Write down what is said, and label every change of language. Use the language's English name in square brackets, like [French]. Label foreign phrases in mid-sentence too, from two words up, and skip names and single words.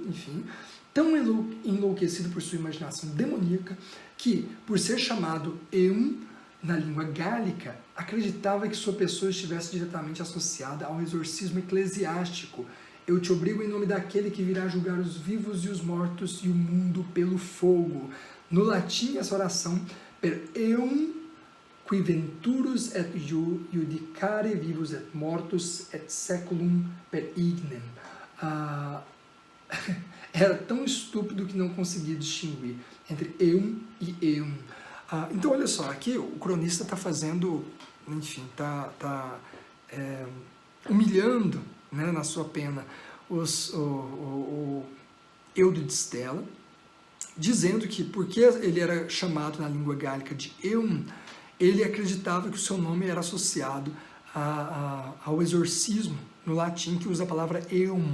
[Portuguese] Enfim, tão enlouquecido por sua imaginação demoníaca que, por ser chamado Eum, na língua gálica, acreditava que sua pessoa estivesse diretamente associada ao exorcismo eclesiástico. Eu te obrigo em nome daquele que virá julgar os vivos e os mortos e o mundo pelo fogo. No latim, essa oração, [Latin] per eum qui venturus et judicare vivus et mortus et seculum per ignem. [Portuguese] Era tão estúpido que não conseguia distinguir entre eum e eum. Então, olha só, aqui o cronista está fazendo, enfim, está humilhando, né, na sua pena o Eudes Stella, dizendo que porque ele era chamado na língua gálica de Eum, ele acreditava que o seu nome era associado ao exorcismo no latim, que usa a palavra Eum.